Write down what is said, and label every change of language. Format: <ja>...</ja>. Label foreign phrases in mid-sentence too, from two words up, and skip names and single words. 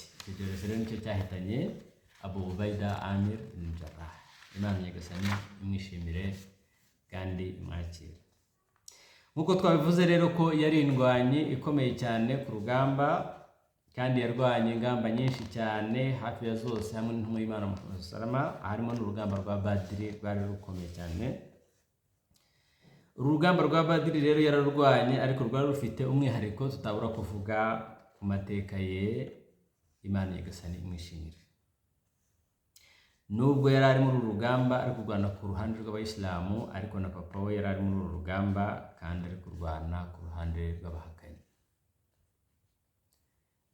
<rw>Icyo cyorezo rero nicyo cyahitanye Abu Ubaida Amir bin Jarrah. Imana nyagasani imwishimire kandi imwakire. Nk'uko twabivuze rero ko yari indwanyi ikomeye cyane ku rugamba, kandi yarwanye ingamba nyinshi cyane hafi ya zose, hamwe n'intumwa y'Imana Muhammad</rw> <ar>صلى الله عليه وسلم.</ar> <rw>Harimo n'urugamba rwa Badiri rwari rukomeye cyane. Uru rugamba rwa Badiri rero yararwanye, ariko rwari rufite umwihariko tutabura kuvuga ku mateka ye. Imana nyagasani imwishimire. Nubwo yari ari muri uru rugamba ari kurwana ku ruhande rw'abayisilamu, ariko na papa we yari ari muri uru rugamba kandi ari kurwana ku ruhande rw'abahakanyi.</rw>